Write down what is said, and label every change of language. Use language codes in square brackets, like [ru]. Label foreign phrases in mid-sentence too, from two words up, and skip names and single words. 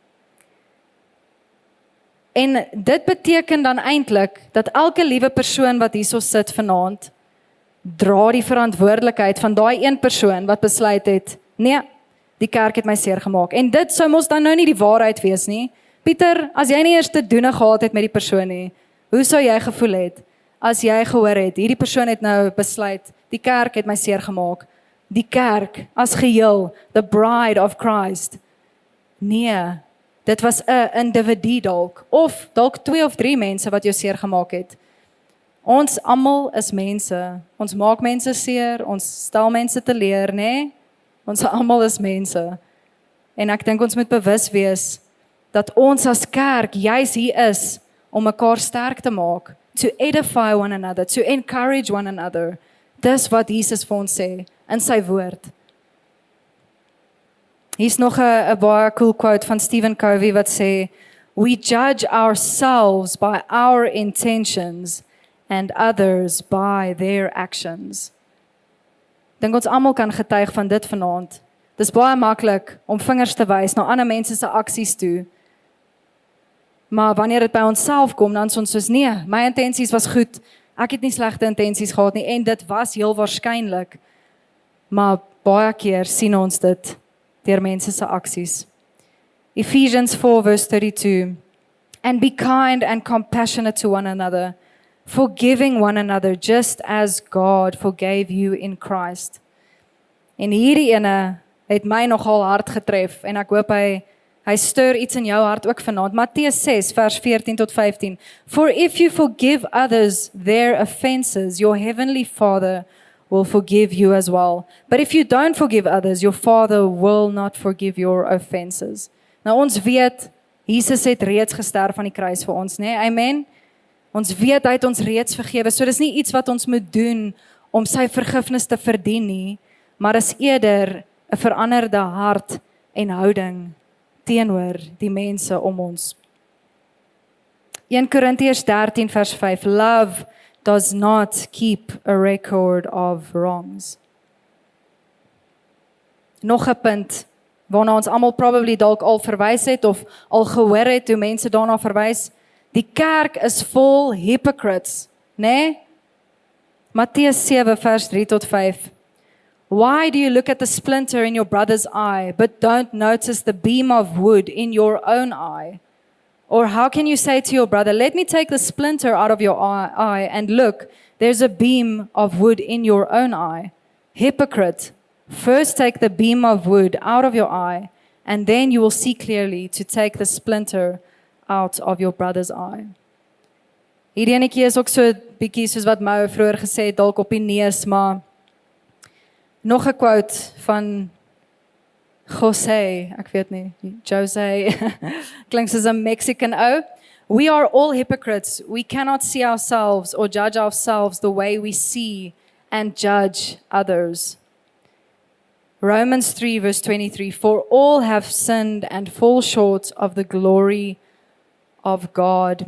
[af] En dit beteken dan eintlik, dat elke liewe persoon wat hierso sit vanaand, dra die verantwoordelikheid van daai een persoon wat besluit het, nee, die kerk het my seer gemaak. En dit sou mos dan nou nie die waarheid wees nie. Pieter, as jy nie eers te doen gehad het met die persoon nie, hoe sou jy gevoel het, as jy gehoor het, hierdie persoon het nou besluit, die kerk het my seer gemaak. Die kerk as geheel, [en] the bride of Christ. [af] Nee, dit was 'n individu dalk, of dalk 2 of 3 mense wat jou seer gemaak het. Ons almal is mense, ons maak mense seer, ons stel mense teleur, nee? Ons almal is mense. En ek dink ons moet bewus wees, dat ons as kerk juis hier is, om mekaar sterk te maak, [en] to edify one another, to encourage one another. [af] Dis wat Jesus vir ons sê, in sy woord. Hier's nog 'n baie [en] cool quote [af] van Stephen Covey wat sê, [en] we judge ourselves by our intentions, and others by their actions. [af] Dink ons almal kan getuig van dit vanaand. Dis baie maklik om vingers te wys na ander mense se aksies toe. Maar wanneer dit by onsself kom, dan is ons soos, nee, my intensies was goed. Ek het nie slegte intensies gehad nie, en dit was heel waarskynlik. Maar baie keer sien ons dit deur mense se aksies. [en] Ephesians 4 verse 32. And be kind and compassionate to one another, forgiving one another just as God forgave you in Christ. [af] En hierdie ene het my nogal hard getref en ek hoop hy stuur iets in jou hart ook vanaand. Matteus 6 vers 14 tot 15. [en] For if you forgive others their offenses, your heavenly Father will forgive you as well. But if you don't forgive others, your Father will not forgive your offenses. [af] Nou ons weet, Jesus het reeds gesterf aan die kruis vir ons, nee? Amen? Ons weet hy het ons reeds vergewe, so dis nie iets wat ons moet doen om sy vergifnis te verdien nie, maar is eerder 'n veranderde hart en houding teenoor die mense om ons. 1 Korintiërs 13 vers 5, [en] love does not keep a record of wrongs. [af] Nog 'n punt, waarna ons almal probably dalk al verwys het, of al gehoor het hoe mense daarna verwys, die kerk is vol hypocrites, né? Matteus 7 vers 3 tot 5. [en] Why do you look at the splinter in your brother's eye, but don't notice the beam of wood in your own eye? Or how can you say to your brother, let me take the splinter out of your eye, and look, there's a beam of wood in your own eye? Hypocrite, first take the beam of wood out of your eye, and then you will see clearly to take the splinter out of your brother's eye. [af] Hierdie enetjie is ook so bietjie soos wat Mo vroeër gesê het, dalk op die neus, maar nog 'n quote van Jose, ek weet nie, Jose, klink soos 'n Mexican ou. [en] We are all hypocrites. We cannot see ourselves or judge ourselves the way we see and judge others. Romans 3 verse 23, for all have sinned and fall short of the glory of God.